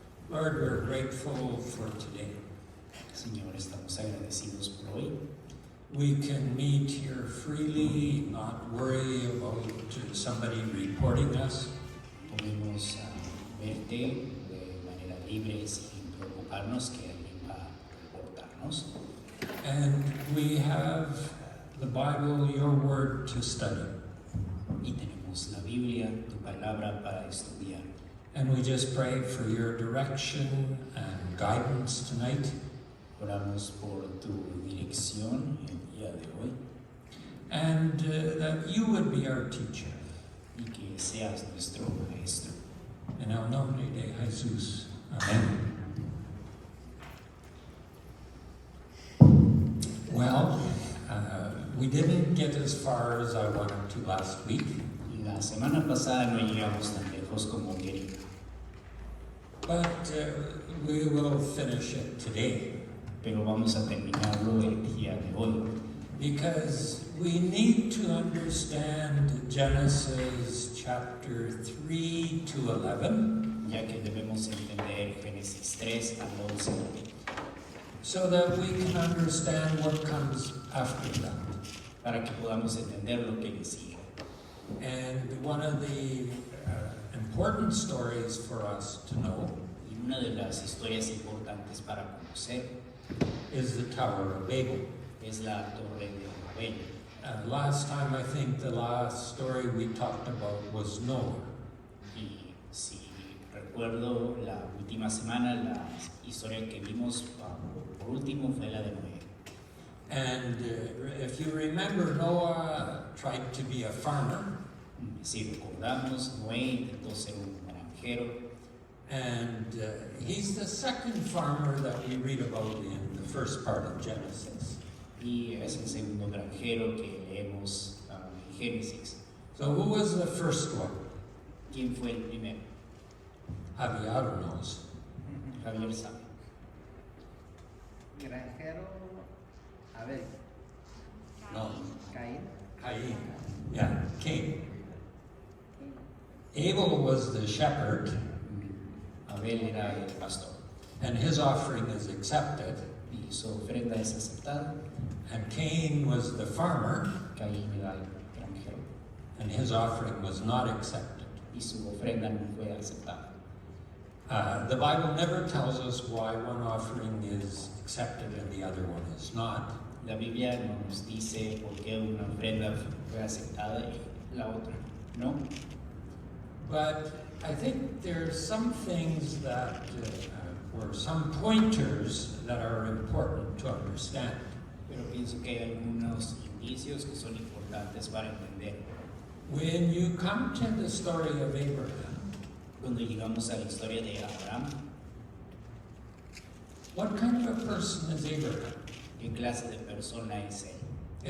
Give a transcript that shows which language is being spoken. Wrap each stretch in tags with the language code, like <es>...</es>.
<en>Lord, we're grateful for today.</en> <es>Señor, estamos agradecidos por hoy.</es> <en>We can meet here freely, not worry about somebody reporting us.</en> <es>Podemos verte de manera libre sin preocuparnos que alguien va a reportarnos.</es> <en>And we have the Bible, your word, to study.</en> <es>Y tenemos la Biblia, tu palabra para estudiar.</es> <en>And we just pray for your direction and guidance tonight.</en> <es>Oramos por tu dirección el día de hoy</es> <en>And that you would be our teacher.</en> <es>y que seas nuestro maestro. En el nombre de Jesús. Amen.</es> <en>Well, we didn't get as far as I wanted to last week.</en> <es>La semana pasada no llegamos tan lejos como quería,</es> <en>But we will finish it today</en> <es>pero vamos a terminarlo el día de hoy.</es> <en>because we need to understand Genesis chapter 3 to 11</en> <es>Ya que debemos entender Génesis 3 al 11</es> <en>so that we can understand what comes after that.</en> <es>para que podamos entender lo que le sigue.</es> <en>And one of the important stories for us to know</en> <es>Y una de las historias importantes para conocer</es> <en>is the Tower of Babel.</en> <es>es la Torre de Babel.</es> <en>Last time, I think the last story we talked about was Noah.</en> <es>Y si recuerdo, la última semana la historia que vimos por último fue la de Noé.</es> <en>And if you remember, Noah tried to be a farmer,</en> <es>Si recordamos, Noé intentó ser un granjero</es> <en>and he's the second farmer that we read about in the first part of Genesis.</en> <es>y es el segundo granjero que leemos en Génesis.</es> <en>So who was the first one?</en> <es>¿Quién fue el primero?</es> <en>Javier knows.</en> <es>Javier sabe. Granjero, Abel, No. Caín,</es> <en>Cain. Yeah, Cain. Abel was the shepherd,</en> <es>Abel era el pastor</es> <en>and his offering is accepted.</en> <es>y su ofrenda es aceptada.</es> <en>And Cain was the farmer,</en> <es>Caín era el granjero</es> <en>and his offering was not accepted.</en> <es>y su ofrenda no fue aceptada.</es> <en>The Bible never tells us why one offering is accepted and the other one is not.</en> <es>La Biblia no nos dice por qué una ofrenda fue aceptada y la otra no.</es> <en>But I think there's some things that, or some pointers that are important to understand.</en> <es>Pero pienso que hay algunos indicios que son importantes para entender.</es> <en>When you come to the story of Abraham,</en> <es>Cuando llegamos a la historia de Abraham,</es> <en>what kind of a person is Abraham?</en> <es>¿qué clase de persona es él?</es>